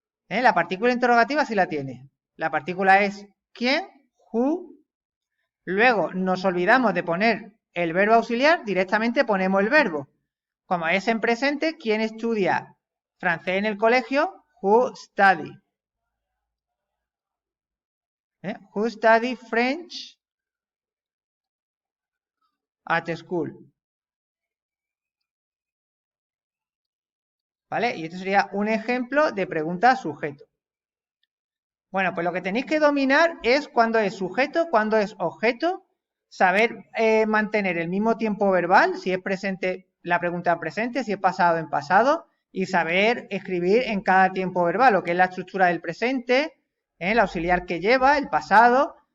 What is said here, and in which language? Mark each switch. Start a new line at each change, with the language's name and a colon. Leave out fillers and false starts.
Spanish: La partícula interrogativa sí la tiene. La partícula es quién, who. Luego nos olvidamos de poner el verbo auxiliar, directamente ponemos el verbo. Como es en presente, ¿quién estudia francés en el colegio?
English: Who study. Who study French at school.
Spanish: ¿Vale? Y esto sería un ejemplo de pregunta sujeto. Bueno, pues lo que tenéis que dominar es cuándo es sujeto, cuándo es objeto, saber mantener el mismo tiempo verbal, si es presente la pregunta en presente, si es pasado en pasado, y saber escribir en cada tiempo verbal, lo que es la estructura del presente, el auxiliar que lleva, el pasado.